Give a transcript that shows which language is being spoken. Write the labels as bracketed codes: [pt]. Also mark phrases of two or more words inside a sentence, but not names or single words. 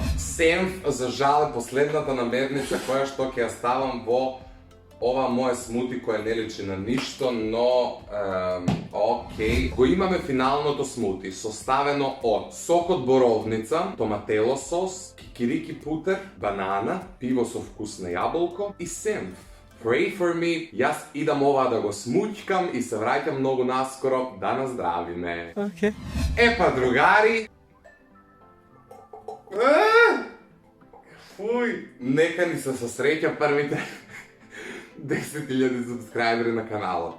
[mk] Сенф, за жал, е последната намерница која што ќе ја ставам во ова моје смути кој не личи на ништо, но океј. Го имаме финалното смути, составено од сок од боровница, томатело сос, кикирики путер, банана, пиво со вкус на јаболко и сенф. [en] Pray for me, [mk] јас идам ова да го смуќкам и се враќам многу наскоро, да наздравиме. Okay. Епа, другари! Фуј! Нека ни се сосреќа првите 10.000 subscriberi на каналот.